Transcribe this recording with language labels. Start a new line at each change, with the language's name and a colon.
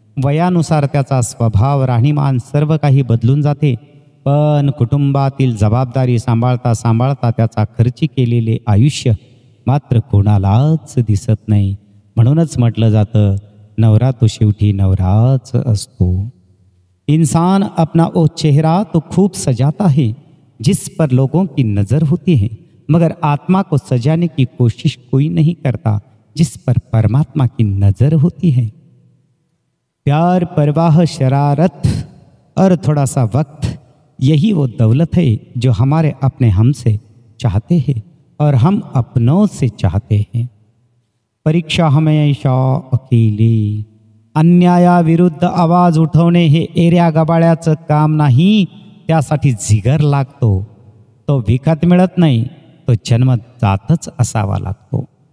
Marathi: वयानुसार त्याचा स्वभाव, राहणीमान सर्व काही बदलून जाते, पण कुटुंबातील जबाबदारी सांभाळता सांभाळता त्याचा खर्ची केलेले आयुष्य मात्र कोणालाच दिसत नाही. म्हणूनच म्हटलं जातं, नवरा तो शेवटी नवराच असतो.
Hindi: इंसान अपना वो चेहरा तो खूब सजाता है जिस पर लोगों की नज़र होती है, मगर आत्मा को सजाने की कोशिश कोई नहीं करता जिस पर परमात्मा की नज़र होती है. प्यार, परवाह, शरारत और थोड़ा सा वक्त, यही वो दौलत है जो हमारे अपने हमसे चाहते हैं और हम अपनों से चाहते हैं. परीक्षा हमेशा अकेली.
Marathi: अन्यायाविरुद्ध आवाज उठवणे हे एऱ्या गबाळ्याचं काम नाही, त्यासाठी जिगर लागतो. तो विकत मिळत नाही, तो जन्मजातच असावा लागतो.